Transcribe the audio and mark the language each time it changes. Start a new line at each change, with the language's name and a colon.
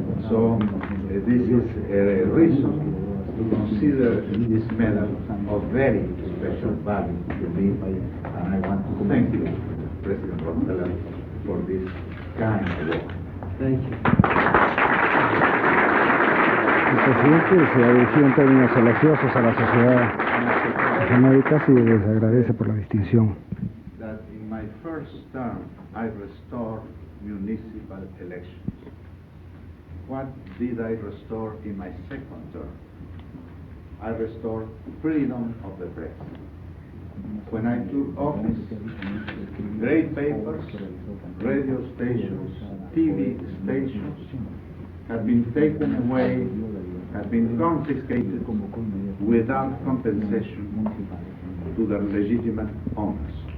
English: So this is a reason to consider this medal of very special value to me, and I want to thank you, President Rockefeller, for this kind award. Thank you.
Spanish: El presidente se ha dirigido en términos elogiosos a la Sociedad de las Américas y les agradece por la distinción.
English: first term, I restored municipal elections. What did I restore in my second term? I restored freedom of the press. When I took office, great papers, radio stations, TV stations had been taken away, had been confiscated without compensation to their legitimate owners.